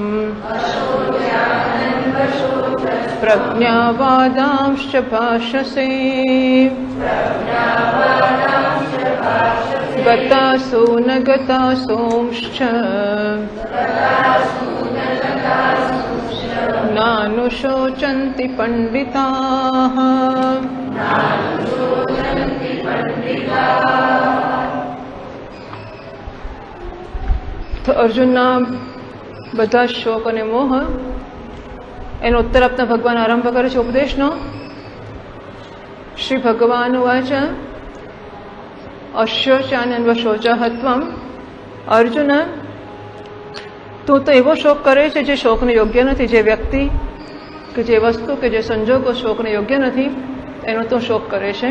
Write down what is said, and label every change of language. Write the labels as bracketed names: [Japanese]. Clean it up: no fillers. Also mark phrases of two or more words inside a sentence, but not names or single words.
[Sanskrit] प्रज्ञावादांश्च भाषसे गतासो न गतासोंश्च नानुशोचन्ति पंडिताः। [Gujarati] તો અર્જુનના બધા શોક અને મોહ એનો ઉત્તર આપતા ભગવાન આરંભ કરે છે ઉપદેશનો। [Sanskrit] શ્રી ભગવાન ઉવાચ અશોચાનન્વશોચહત્વમ। [Gujarati] અર્જુન, તું તો એવો શોક કરે છે જે શોકને યોગ્ય નથી, જે વ્યક્તિ કે જે વસ્તુ કે જે સંજોગો શોકને યોગ્ય નથી એનો તો શોક કરે છે।